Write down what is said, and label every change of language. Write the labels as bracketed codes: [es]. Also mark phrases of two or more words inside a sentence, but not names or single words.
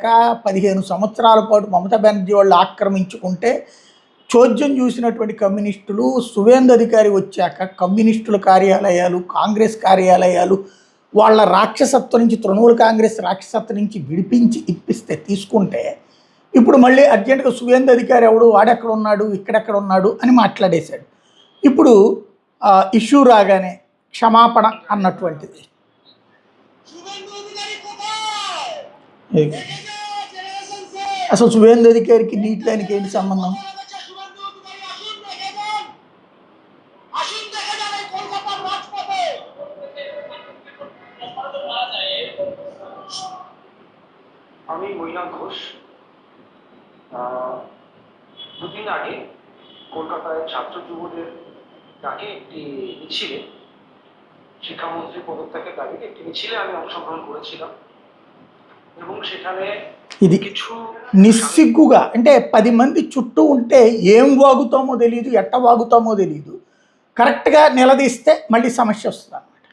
[te] 15 సంవత్సరాల పాటు మమతా బెనర్జీ వాళ్ళు ఆక్రమించుకుంటే చోద్యం చూసినటువంటి కమ్యూనిస్టులు సువేందు అధికారి వచ్చాక కమ్యూనిస్టుల కార్యాలయాలు, కాంగ్రెస్ కార్యాలయాలు వాళ్ళ రాక్షసత్వం నుంచి, తృణమూల్ కాంగ్రెస్ రాక్షసత్వం నుంచి విడిపించి ఇప్పిస్తే తీసుకుంటే ఇప్పుడు మళ్ళీ అర్జెంటుగా సువేందు అధికారి ఎవడు, వాడెక్కడ ఉన్నాడు, ఇక్కడెక్కడ ఉన్నాడు అని మాట్లాడేశాడు. ఇప్పుడు ఇష్యూ రాగానే క్షమాపణ అన్నటువంటిది. అసలు సువేందు అధికారికి నీటి దానికి ఏంటి సంబంధం? [bn] আমি মৈনাক ঘোষ দুদিন আগে কলকাতায় ছাত্র যুবদের ডাকে একটি মিছিলে, শিক্ষামন্ত্রী পদত্যাগের দাবিতে একটি মিছিলে আমি অংশগ্রহণ করেছিলাম এবং সেখানে [te] ఇది నిస్సిగ్గుగా అంటే 10 మంది చుట్టూ ఉంటే ఏం వాగుతామో తెలియదు, ఎట్ట వాగుతామో తెలియదు, కరెక్ట్గా నిలదీస్తే మళ్ళీ సమస్య వస్తుంది.